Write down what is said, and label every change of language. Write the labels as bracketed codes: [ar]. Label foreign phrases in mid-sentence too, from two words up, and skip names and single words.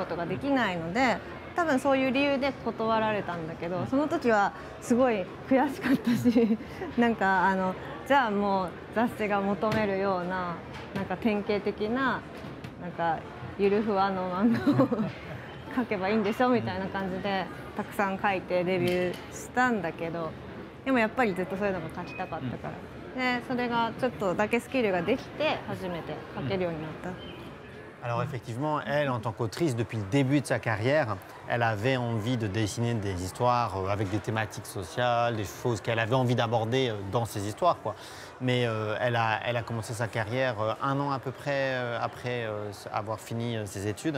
[ja] ことができないので、多分そういう理由で断られたんだけど、その時はすごい悔しかったしなんかじゃあもう雑誌が求めるようななんか典型的ななんかゆるふわの漫画を書けばいいんでしょみたいな感じでたくさん書いてデビューしたんだけど、でもやっぱりずっとそういうのが書きたかったから、でそれがちょっとだけスキルができて初めて書けるようになった。 [fr] Alors effectivement, elle, en tant qu'autrice, depuis le début de sa carrière, elle avait envie de dessiner des histoires avec des thématiques sociales, des choses qu'elle avait envie d'aborder dans ses histoires, quoi. Mais elle a commencé sa carrière un an à peu près après avoir fini ses études.